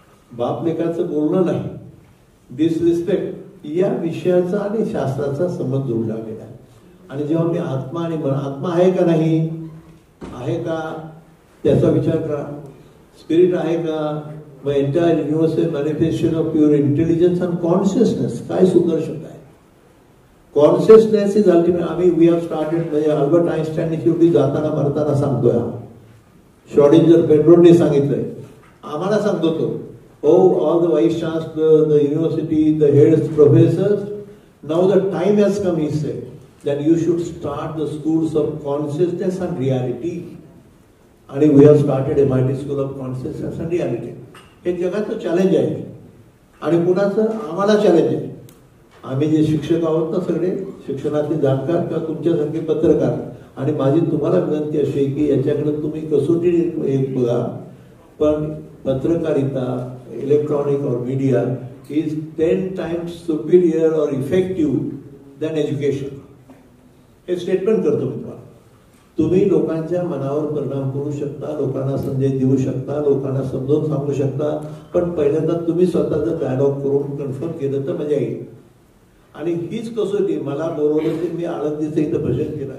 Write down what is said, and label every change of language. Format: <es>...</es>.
<mr>बाप लेकाचं बोलणं नाही, डिसरिस्पेक्ट या विषयाचा आणि शास्त्राचा संबंध जोडला गेला. आणि जेव्हा मी आत्मा आणि मन, आत्मा आहे का नाही, आहे का त्याचा विचार करा. स्पिरिट आहे का, मग</mr> <en>Entire universal manifestation of pure intelligence and consciousness.</en> <mr>काय सुंदर शब्द आहे.</mr> <en>Consciousness is ultimate.</en> <mr>आम्ही वी हॅव स्टार्टेड, म्हणजे अल्बर्ट आइन्स्टाईनने शेवटी जाताना मरताना सांगतोय, शॉर्डिंजर पेट्रोलने सांगितलंय, आम्हाला सांगतो तो,</mr> <en>oh all the vice chancellor, the university, the heads, professors, now the time has come, he said, that you should start the schools of consciousness and reality. And we have started MIT School of Consciousness and Reality.</en> <mr>हे जगाचं challenge आहे आणि कुणाचं, आम्हाला challenge आहे. आम्ही जे शिक्षक आहोत ना, सगळे शिक्षणातले जाणकार किंवा तुमच्यासारखे पत्रकार, आणि माझी तुम्हाला विनंती अशी आहे की याच्याकडे तुम्ही कसोटी एक बघा. पण पत्रकारिता,</mr> <en>Electronic और media is 10 times superior or effective than education.</en> <mr>हे स्टेटमेंट करतो मी तुम्हाला. तुम्ही लोकांच्या मनावर परिणाम करू शकता, लोकांना संदेश देऊ शकता, लोकांना समजावून सांगू शकता, पण पहिल्यांदा तुम्ही स्वतः जर डायलॉग करून कन्फर्म केलं तर मजा येईल. आणि हीच कसोटी. मला बोलवलं ते मी आळंदीचं इथं भजन केलं.</mr>